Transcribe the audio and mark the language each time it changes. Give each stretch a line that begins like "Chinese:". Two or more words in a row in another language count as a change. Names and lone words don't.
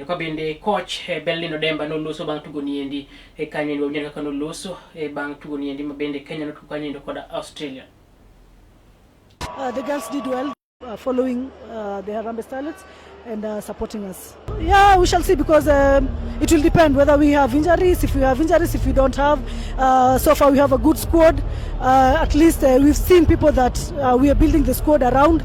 Luo (Kenya and Tanzania): Ka bende coach Berlin Odemba no loso bang' tugo ni endi kanyo ino wanyaka kano loso bang' tugo ni endi mabende Kenya no tugo kanyo ino koda Australia.
English: The girls did well following the Harambee Starlets. and supporting us. Yeah, we shall see, because it will depend whether we have injuries. If we have injuries, if we don't have, so far we have a good squad. At least we've seen people that we are building the squad around.